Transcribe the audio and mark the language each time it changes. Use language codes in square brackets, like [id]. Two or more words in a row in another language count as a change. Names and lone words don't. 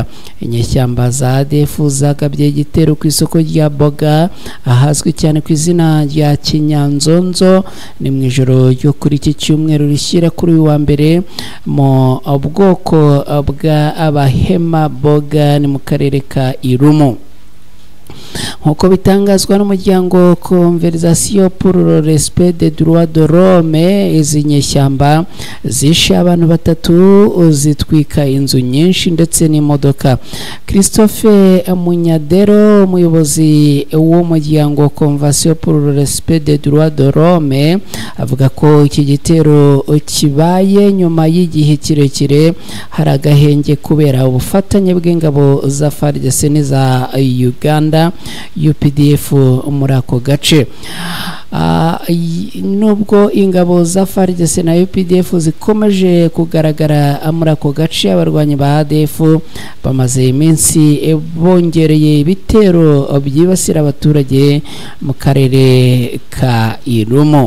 [rw] Inyeshyamba za ADF zagabye igitero ku isoko rya Boga ahazwi cyane ku izina rya Kinyanzonzo ni mu ijoro ryo kuri iki cyumweru rishyira kuri uyu wa mbere mu bwoko bwa Abahema Boga ni mu karere ka Irumu. Nkuko bitangazwa n'umuryango Conversation pour le respect des droits de l'homme, izi nyeshyamba zishe abantu 3 zitwika inzu nyinshi ndetse n'imodoka. Christophe Munyadero umuyobozi w'umuryango Conversation pour le respect des droits de l'homme avuga ko iki gitero kibaye nyuma y'igihe kirekire hari agahenge kubera ubufatanye bw'ingabo za FARDC n'iza Uganda UPDF muri ako gace. Nubwo ingabo za FARDC na UPDF zikomeje kugaragara muri ako gace, abarwanyi ba ADF bamaze iminsi bongereye ibitero byibasira abaturage mu karere ka Irumu.